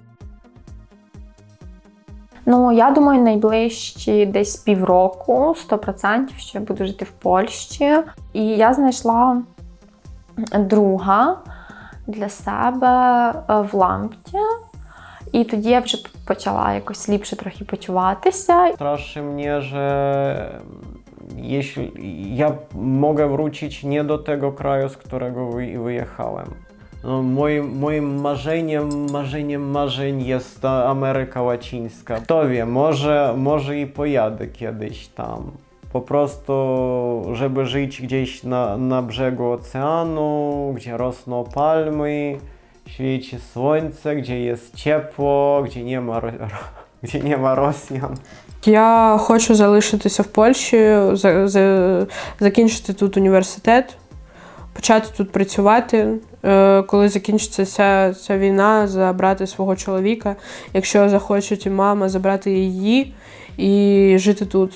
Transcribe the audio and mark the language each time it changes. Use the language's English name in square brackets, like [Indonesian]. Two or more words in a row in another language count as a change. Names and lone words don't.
[Ukrainian] Ну, я думаю, найближчі десь півроку, 100%, що я буду жити в Польщі. І я знайшла друга для себе в Лампті. І тоді я вже почала якось ліпше трохи почуватися. [Polish] Straszy mnie, że jeśli ja mogę wrócić nie do tego kraju, z którego wyjechałem. No, moim marzeniem marzeń jest ta Ameryka Łacińska. Kto wie, może i pojadę kiedyś tam. Po prostu, żeby żyć gdzieś na brzegu oceanu, gdzie rosną palmy, świeci słońce, gdzie jest ciepło, gdzie nie ma Rosjan. [Ukrainian] Я хочу залишитися в Польщі, закінчити тут університет, почати тут працювати, коли закінчиться ця війна, забрати свого чоловіка, якщо захочуть і мама, забрати її і жити тут.